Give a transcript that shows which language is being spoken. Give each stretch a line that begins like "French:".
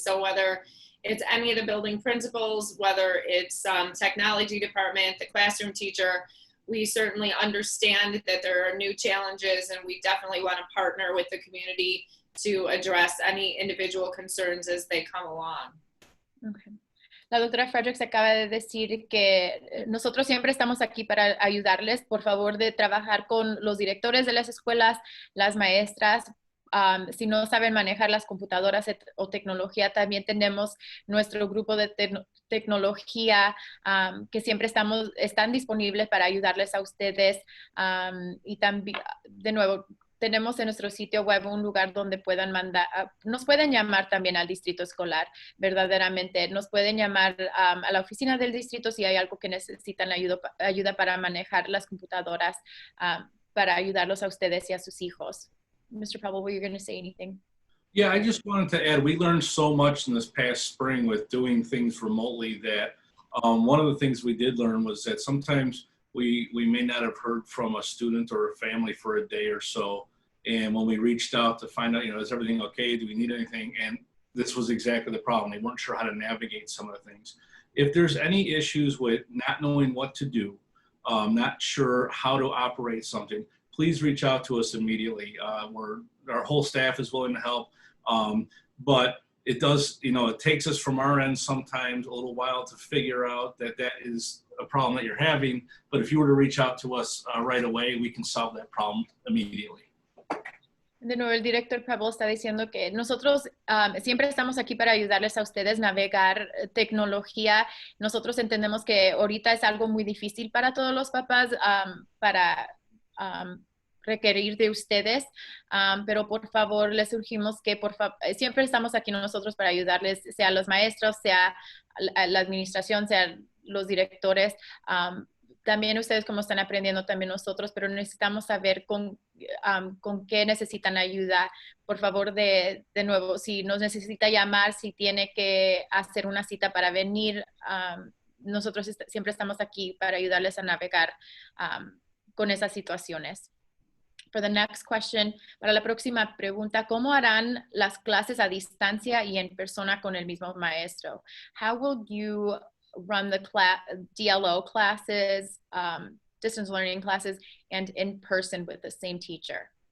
English: So whether it's any of the building principals, whether it's technology department, the classroom teacher, we certainly understand that there are new challenges, and we definitely want to partner with the community to address any individual concerns as they come along. Okay.
Spanish: La doctora Fredericks acaba de decir que nosotros siempre estamos aquí para ayudarles. Por favor, de trabajar con los directores de las escuelas, las maestras. Si no saben manejar las computadoras o tecnología, también tenemos nuestro grupo de tecnología que siempre están disponibles para ayudarles a ustedes. Y también, de nuevo, tenemos en nuestro sitio web un lugar donde puedan nos pueden llamar también al distrito escolar, verdaderamente. Nos pueden llamar a la oficina del distrito si hay algo que necesitan ayuda para manejar las computadoras, para ayudarlos a ustedes y a sus hijos.
English: Mr. Powell, were you going to say anything? Yeah, I just wanted to add, we learned so much in this past spring with doing things remotely that one of the things we did learn was that sometimes we may not have heard from a student or a family for a day or so. And when we reached out to find out, is everything okay? Do we need anything? And this was exactly the problem. They weren't sure how to navigate some of the things. If there's any issues with not knowing what to do, not sure how to operate something, please reach out to us immediately. Our whole staff is willing to help. But it does, it takes us from our end sometimes a little while to figure out that is a problem that you're having. But if you were to reach out to us right away, we can solve that problem immediately.
Spanish: De nuevo, el director Pebble está diciendo que nosotros siempre estamos aquí para ayudarles a ustedes a navegar tecnología. Nosotros entendemos que ahorita es algo muy difícil para todos los papás para requerir de ustedes, pero por favor les urgimos que siempre estamos aquí nosotros para ayudarles, sea los maestros, sea la administración, sea los directores. También ustedes como están aprendiendo, también nosotros, pero necesitamos saber con qué necesitan ayuda. Por favor, de nuevo, si nos necesita llamar, si tiene que hacer una cita para venir, nosotros siempre estamos aquí para ayudarles a navegar con esas situaciones.
English: For the next question,
Spanish: para la próxima pregunta, ¿cómo harán las clases a distancia y en persona con el mismo maestro?
English: How will you run the DLO classes, distance learning classes, and in person with the same teacher?